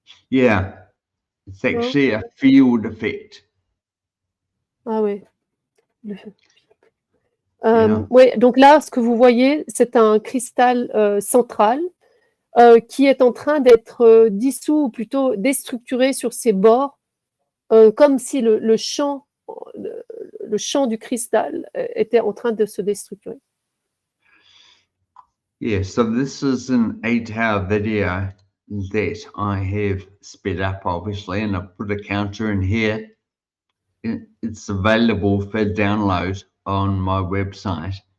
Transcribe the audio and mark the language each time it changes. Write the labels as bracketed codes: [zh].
[en] Yeah, it's actually a field effect. [fr] Ah oui. Ouais, donc là, ce que vous voyez, c'est un cristal central qui est en train d'être dissous, ou plutôt déstructuré sur ses bords, comme si le champ du cristal était en train de se déstructurer. [en] Yeah, so this is an 8-hour video that I have sped up, obviously, and I've put a counter in here. It's available for download on my website.